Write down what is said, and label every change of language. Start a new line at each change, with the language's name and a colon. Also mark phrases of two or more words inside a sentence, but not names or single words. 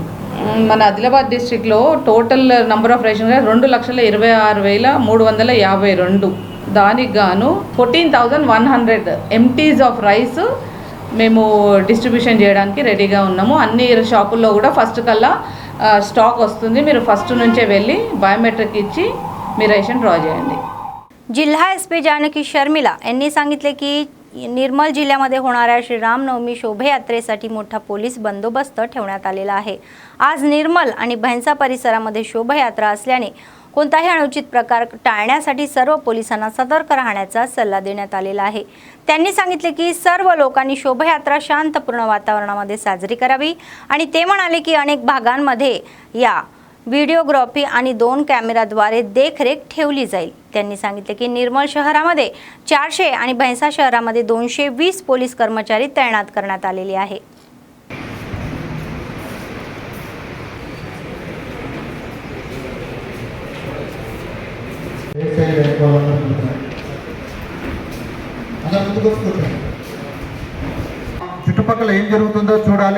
Telugu: మన ఆదిలాబాద్ డిస్ట్రిక్ట్లో
English: total number of ration
Telugu: 2,26,352 దానికి గాను 14,100
English: MTs of rice
Telugu: మేము డిస్ట్రిబ్యూషన్ చేయడానికి రెడీగా ఉన్నాము। అన్ని షాపుల్లో కూడా ఫస్ట్ కల్లా స్టాక్ వస్తుంది, మీరు ఫస్ట్ నుంచే వెళ్ళి బయోమెట్రిక్ ఇచ్చి మీ రేషన్ ड्रॉ చేయండి।
Marathi: जिल्हा एसपी जानकी शर्मिला यांनी सांगितले की निर्मल जिल्ह्यामध्ये होणाऱ्या श्रीरामनवमी शोभायात्रेसाठी मोठा पोलीस बंदोबस्त ठेवण्यात आलेला आहे। आज निर्मल आणि भैंसा परिसरामध्ये शोभायात्रा असल्याने कोणताही अनुचित प्रकार टाळण्यासाठी सर्व पोलिसांना सतर्क राहण्याचा सल्ला देण्यात आलेला आहे। त्यांनी सांगितले की सर्व लोकांनी शोभायात्रा शांतपूर्ण वातावरणामध्ये साजरी करावी आणि ते म्हणाले की अनेक भागांमध्ये या व्हिडिओग्राफी आणि 2 कॅमेराद्वारे देखरेख ठेवली जाईल। त्यांनी सांगितले की निर्मल शहरामध्ये 400 आणि भैंसा शहरामध्ये 220 पोलीस कर्मचारी तैनात करण्यात आलेले आहे.
Telugu: చుట్టుపక్కల ఏం జరుగుతుందో చూడాలి.